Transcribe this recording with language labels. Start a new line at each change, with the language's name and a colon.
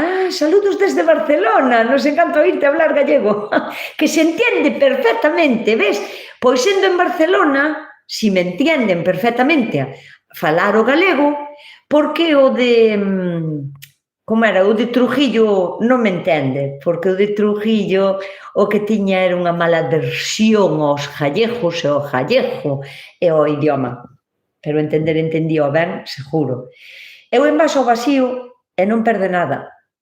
Spanish: saludos desde Barcelona, nos encanta oírte hablar gallego, que se entiende perfectamente, ves?
Galician: Pois sendo en Barcelona,
Spanish: si me entienden perfectamente
Galician: a falar o galego, porque o de, como era, o de Trujillo non me entende, porque o de Trujillo o que tiña era unha mala versión aos gallegos e ao gallego e ao idioma, pero entendía ben, seguro. Eu envaso ao vacío e non perde nada.